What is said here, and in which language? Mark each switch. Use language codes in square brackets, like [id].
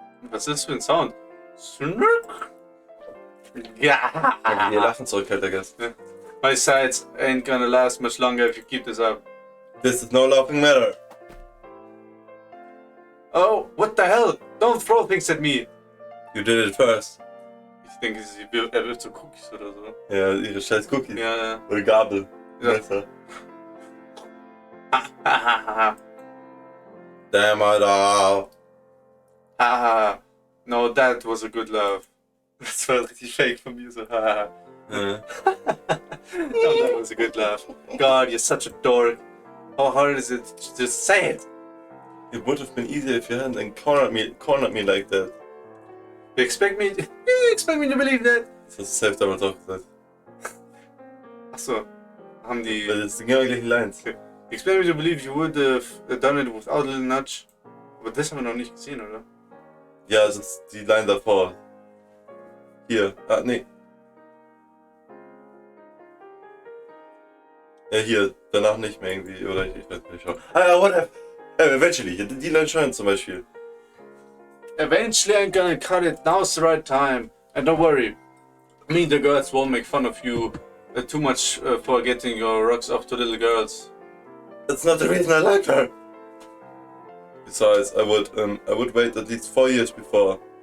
[de] Was ist das für ein Sound? Ja. Ihr Lachen zurückhält, [en] I guess. [de] Ja. [en] My sides ain't gonna last much longer if you keep this up. This is no laughing matter. Oh, what the hell? Don't throw things at me. You did it first. [de] Ich denke, er wirft so Cookies oder so. Ja, ihre scheiß Cookies. Ja, ja. Oder Gabel. Ja. Messer. [en] Damn it all. Haha. No, that was a good laugh. [de] Das war richtig fake von mir, so haha. Ja. [en] No, that was a good laugh. God, you're such a dork. How hard is it to just say it? It would have been easier if you hadn't cornered me like that. You expect me to believe that? [de] Das hast du selbst damals auch gesagt. Achso, haben die... Weil das sind genau die gleichen Lines. [en] You expect me to believe you would have done it without a little nudge? [de] Aber das haben wir noch nicht gesehen, oder? Ja, das ist die Line davor. Hier. Ah, nee. Ja, hier. Danach nicht mehr irgendwie. Oder ich weiß nicht. [en] Ah, whatever. Eventually. [de] Die Line schon zum Beispiel. [en] Eventually I'm gonna cut it, now's the right time. And don't worry, me and the girls won't make fun of you too much for getting your rocks off to little girls. That's not the reason I like her. Besides, I would wait at least 4 years before.